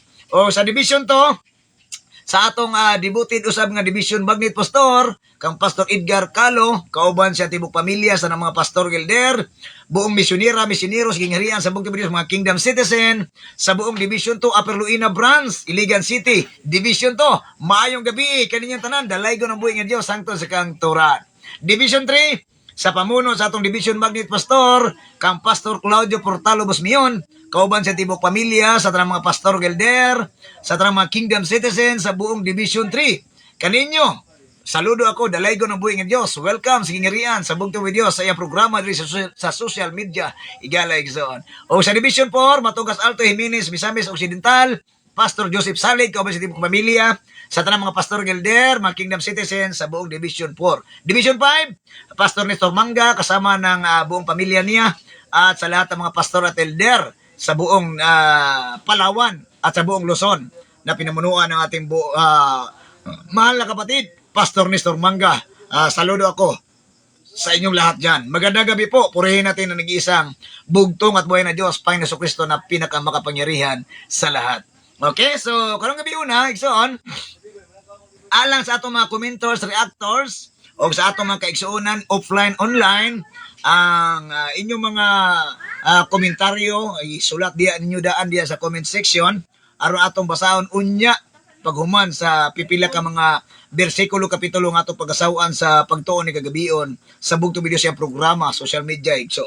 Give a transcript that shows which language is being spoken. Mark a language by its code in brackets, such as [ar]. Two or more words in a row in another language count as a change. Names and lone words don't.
[ceb] O sa division to sa atong devoted usab nga Division Magnet Pastor kang Pastor Edgar Calo, kauban siya tibok pamilya sa mga pastor gilder, buong misioneros gingharian sa buong Division, mga [en] kingdom citizen [ceb] sa buong Division 2 Upper Luina Branch, Iligan City, Division 2, maayong gabi kaninyong tanan, dalaygon ang buhi nga Dios hangtod sa kang turan. Division 3 sa pamuno sa atong Division Magnet Pastor, kang Pastor Claudio Portalo Busmion, kauban sa tibok pamilya, sa tanang mga pastor gelder, sa tanang mga [en] kingdom citizens [ceb] sa buong Division 3. Kaninyo, saludo ako, dalaygo ng buhay ng Diyos. Welcome sa gingarian sa bugtong with Diyos sa iyang programa diri sa [en] social media. [ceb] Igala igsoon. O sa Division 4, Matugas Alto, Jimenez, Misamis Occidental, Pastor Joseph Salig, kauban sa tibok pamilya, sa tanang mga pastor gelder, mga [en] kingdom citizens [ceb] sa buong Division 4. [tl] Division 5, Pastor Nestor Manga, kasama ng buong pamilya niya, at sa lahat ng mga pastor at elder sa buong Palawan at sa buong Luzon na pinamunuan ng ating mahal na kapatid, Pastor Nestor Manga. Saludo ako sa inyong lahat dyan. Magandang gabi po. Purihin natin ang nag-iisang bugtong at buhay na Diyos, Panginoon Jesucristo na pinakamakapangyarihan sa lahat. [ceb] Okay, so karong gabi una, igsoon, alang sa atong mga commentors, reactors, o sa atong mga kaigsuunan, offline, online, ang inyong mga komentaryo, isulat diya ninyo daan diya sa [en] comment section, [ceb] aron atong basahon unya, paghuman sa pipila ka mga bersikulo kapitulo nga atong pag-asawaan sa pagtuon ni kagabion sa bugtong video siyang programa, [en] social media, [ceb] igsoon.